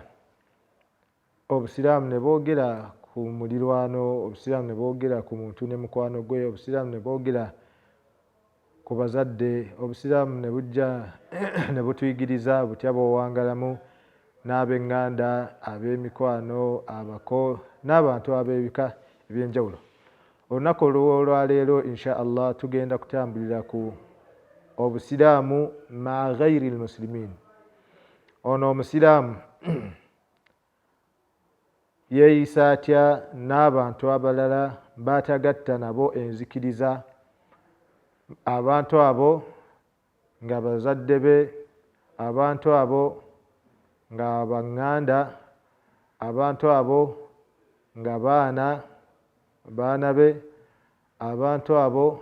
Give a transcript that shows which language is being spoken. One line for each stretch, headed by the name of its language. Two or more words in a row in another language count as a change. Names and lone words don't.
Ganda: Obusiraamu ne boogera ku mulirwano, obusiraamu ne boogera ku muntu ne mukwano gwe, obusiraamu ne boogera ku bazadde, obusiraamu ne bujja ne butuyigiriza butya bw'owangalamu n'ab'eŋŋanda, ab'emikwano, abako n'abantu ab'ebika eby'enjawulo. Olunaku olwaleero
Arabic: إن شاء الله
Ganda: tugenda kutambulira ku obusiraamu
Arabic: مع غير المسلمين.
Ganda: Ono omusiraamu yeeyisa atya n'abantu abalala baatagatta nabo enzikiriza, abantu abo nga bazadde be, abantu abo nga baŋŋanda, abantu abo nga baana be, abantu abo